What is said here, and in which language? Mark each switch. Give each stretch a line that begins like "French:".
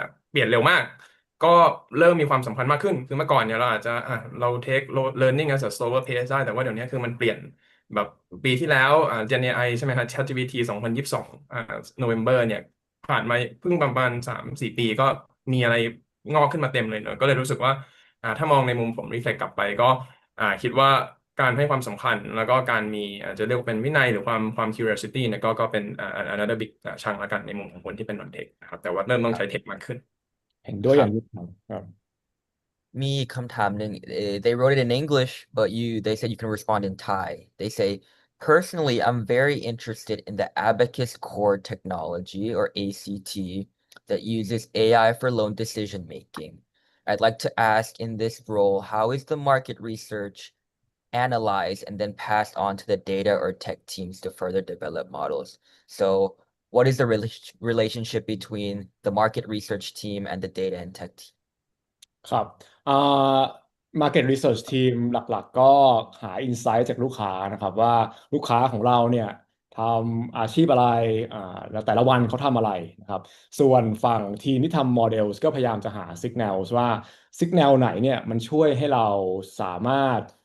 Thai: เปลี่ยนเร็วมาก ก็เริ่มมีความสำคัญมากขึ้น คือเมื่อก่อนเนี่ยเราอาจจะเรา
English: take learning as a slower pace
Thai: ได้ แต่ว่าเดี๋ยวนี้คือมันเปลี่ยนแบบปีที่แล้วGen AI ใช่ไหมครับ ChatGPT 2022November เนี่ยผ่านมาเพิ่งประมาณ3-4 ปีก็มีอะไรงอกขึ้นมาเต็มเลยเนอะก็เลยรู้สึกว่าถ้ามองในมุมผม reflect กลับไปก็ คิดว่าการให้ความสำคัญแล้วก็การมีจะเรียกว่าเป็นวินัยหรือความ curiosity เนี่ยก็เป็น
English: another big chunk
Thai: ละกันในมุมของคนที่เป็น non tech นะครับแต่ว่าเริ่มต้องใช้ tech มากขึ้น เห็นด้วย ครับ อย่างยิ่งครับ มีคำถามหนึ่ง
English: they wrote it in English but they said you can respond in Thai they say personally I'm very interested in the abacus core technology or ACT that uses AI for loan decision making I'd like to ask in this role how is the market research analyzed and then passed on to the data or tech teams to further develop models so what is the relationship between the market research team and the data and tech team
Thai: ครับอ่า Market Research Team หลักๆก็หา Insight จากลูกค้านะครับว่าลูกค้าของเราเนี่ยทำอาชีพอะไรแล้วแต่ละวันเขาทำอะไรนะครับส่วนฝั่งทีมที่ทำ Models ก็พยายามจะหา Signals ว่า Signal ไหนเนี่ยมันช่วยให้เราสามารถ